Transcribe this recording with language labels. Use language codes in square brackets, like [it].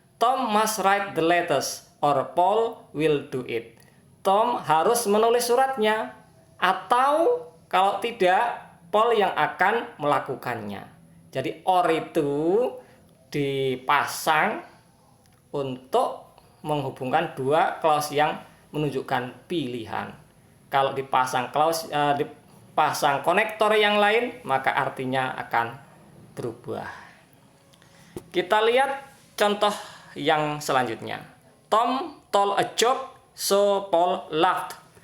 [en] Tom must write the letters or Paul will do it. [id] Tom harus menulis suratnya, atau kalau tidak, Paul yang akan melakukannya. Jadi or itu dipasang untuk menghubungkan dua clause yang menunjukkan pilihan. Kalau dipasang pasang konektor yang lain, maka artinya akan berubah. Kita lihat contoh yang selanjutnya. [en] Tom told a joke, so Paul laughed.